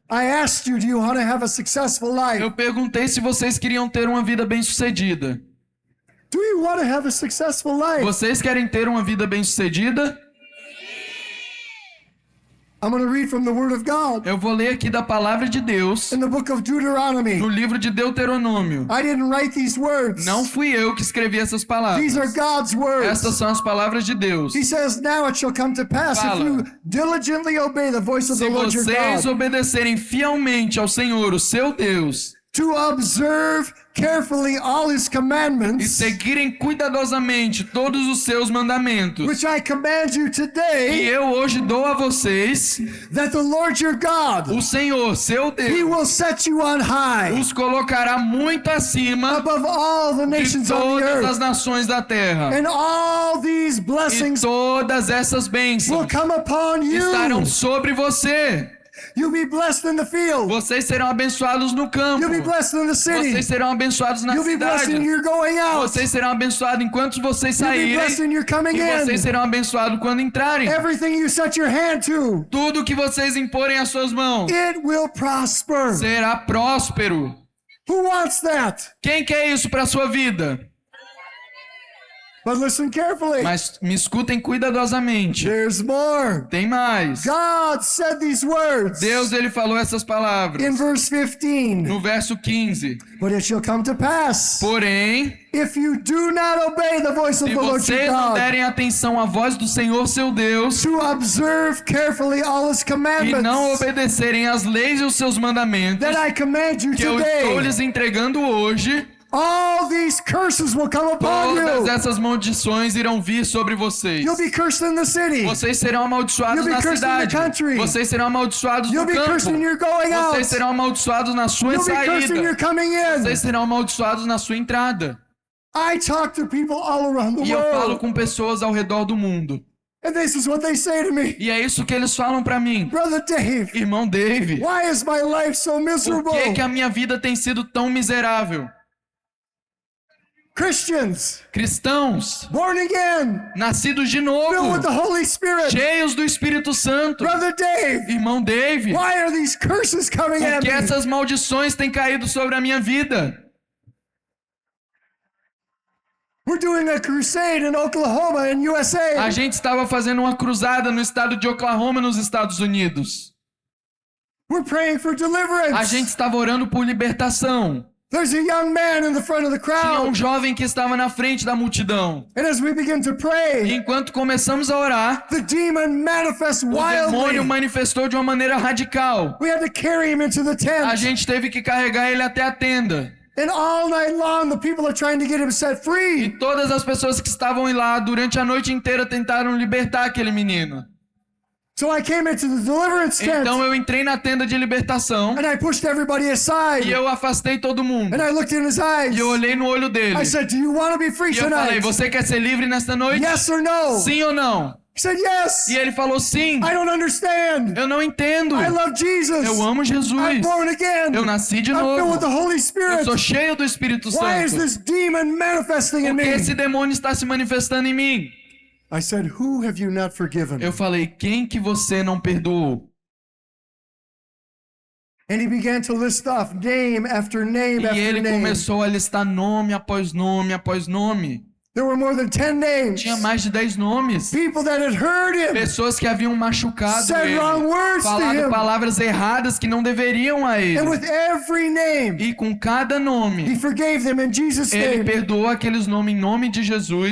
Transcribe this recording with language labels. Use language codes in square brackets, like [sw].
[en] I asked you, do you want to have a successful life? [pt] Eu perguntei se vocês queriam ter uma vida bem-sucedida. [en] Do you want to have a successful life? [pt] Vocês querem ter uma vida bem-sucedida? [en] I'm going to read from the Word of God [pt] Eu vou ler aqui da palavra de Deus, [en] in the book of Deuteronomy. [pt] no livro de Deuteronômio. [en] I didn't write these words. [pt] Não fui eu que escrevi essas palavras. [en] These are God's words. [pt] Estas são as palavras de Deus. [en] He says, now it shall come to pass if [pt] Fala. [en] you diligently obey the voice of [pt] Se [en] the Lord your [pt] vocês [en] God, [pt] obedecerem fielmente ao Senhor, o seu Deus, [en] to observe carefully all His [pt] e [en] commandments, [pt] seguirem cuidadosamente todos os seus mandamentos, [en] which I command you [pt] e [en] today, [pt] eu hoje dou a vocês, [en] that the Lord your God, [pt] o Senhor, seu [en] He [pt] Deus, [en] will set you on high [pt] os colocará muito acima [en] above all the [pt] de [en] nations on the [pt] todas as [en] earth. [pt] nações da terra. [en] And all these [pt] E [en] blessings [pt] todas essas [en] will [pt] bênçãos [en] come upon [pt] estarão [en] you. [pt] sobre você. [en] You'll be blessed in the field. [pt] Vocês serão abençoados no campo. [en] You'll be blessed in the city. [pt] Vocês serão abençoados na [en] You'll be blessed [pt] cidade. [en] in your going out. [pt] Vocês serão abençoados enquanto vocês [en] You'll be [pt] saírem. [en] blessed in your coming [pt] E vocês [en] in. [pt] serão abençoados quando entrarem. [en] Everything you set your hand to, [pt] Tudo que vocês imporem às suas mãos [en] it will prosper. [pt] será próspero. [en] Who wants that? [pt] Quem quer isso para sua vida? [en] But listen carefully. [pt] Mas me escutem cuidadosamente. [en] There's more. [pt] Tem mais. [en] God said these words [pt] Deus, ele falou essas palavras [en] in verse 15. [pt] no verso 15. [en] But it shall come to pass, [pt] Porém, [en] if you do not obey the voice of [pt] se [en] the Lord your [pt] vocês não [en] God, [pt] derem atenção à voz do Senhor seu Deus [en] to observe carefully all His [pt] e não [en] commandments [pt] obedecerem às leis e os seus mandamentos [en] that I command you [pt] que eu estou [en] today, [pt] lhes entregando hoje, [en] all these curses will come upon [pt] todas [en] you. [pt] essas maldições irão vir sobre vocês. [en] You'll be cursed in the city. [pt] Vocês serão amaldiçoados [en] You'll be [pt] na [en] cursed in the [pt] cidade. [en] country. [pt] Vocês serão amaldiçoados no [en] You'll be cursed in [pt] campo. [en] your going out. [pt] Vocês serão amaldiçoados na sua [en] You'll be cursed in your [pt] saída. [en] coming in. [pt] Vocês serão amaldiçoados na sua entrada. [en] I talk to people all around the [pt] E eu falo [en] world. [pt] com pessoas ao redor do mundo. [en] And this is what they say to me. [pt] E é isso que eles falam pra mim. [en] Brother Dave, [pt] Irmão Dave, [en] why is my life so [pt] por [en] miserable? [pt] que a minha vida tem sido tão miserável? [en] Christians, [pt] Cristãos, [en] born again, [pt] nascidos de [en] filled [pt] novo, [en] with the Holy Spirit. [pt] cheios do Espírito Santo. [en] Brother Dave, [pt] Irmão Dave, [en] why are these curses coming [pt] por [en] at [pt] que [en] me? [pt] essas maldições têm caído sobre a minha vida? [en] We're doing a crusade in Oklahoma in [pt] A [en] USA. [pt] gente estava fazendo uma cruzada no estado de Oklahoma, nos Estados Unidos. [en] We're praying for [pt] A [en] deliverance. [pt] gente estava orando por libertação. [en] There's a young man in the front of the [pt] Tinha um [en] crowd. [pt] jovem que estava na frente da multidão. [en] And as we begin to [pt] E [en] pray, [pt] enquanto começamos a orar, [en] the demon manifests [pt] o demônio [en] wildly. [pt] manifestou de uma maneira radical. [en] We had to carry him into the [pt] A [en] tent. [pt] gente teve que carregar ele até a tenda. [en] And all night long, the people are trying to get him set free. [pt] E todas as pessoas que estavam lá durante a noite inteira tentaram libertar aquele menino. [en] So I came into the deliverance tent. [pt] Então eu entrei na tenda de libertação [en] And I pushed everybody [pt] e [en] aside. [pt] eu afastei todo mundo. [en] And I looked in his eyes. [pt] E eu olhei no olho dele. [en] I said, do you want to be free [pt] E eu falei, [en] tonight? [pt] você quer ser livre nesta noite? [en] Yes or no? [pt] Sim ou não? [en] He said, yes. [pt] E ele falou sim. [en] I don't understand. [pt] Eu não entendo. [en] I love Jesus. [pt] Eu amo [en] I'm [pt] Jesus. [en] born again. [pt] Eu nasci de [en] I'm filled with the [pt] novo. [en] Holy [pt] Eu [en] Spirit. [pt] sou cheio do Espírito [en] Why is [pt] Santo. [en] this demon manifesting in [pt] Por que [en] me? [pt] esse demônio está se manifestando em mim? [en] I said, who have you not forgiven? [pt] Eu falei, quem que você não perdoou? [en] And he began to list off name after name [pt] E [en] after [pt] ele [en] name. [pt] começou a listar nome após nome após nome. [en] There were more than 10 names. [pt] Tinha mais de 10 nomes. [en] People that had heard him. [pt] Pessoas que haviam machucado [en] Said [pt] ele. [en] wrong words to [pt] Falado [en] him. [pt] palavras erradas que não deveriam a [en] And [pt] ele. [en] with every name, [pt] E com cada [en] he [pt] nome, [en] forgave them in Jesus' [pt] ele [en] name. [pt] perdoou aqueles nomes em nome de Jesus.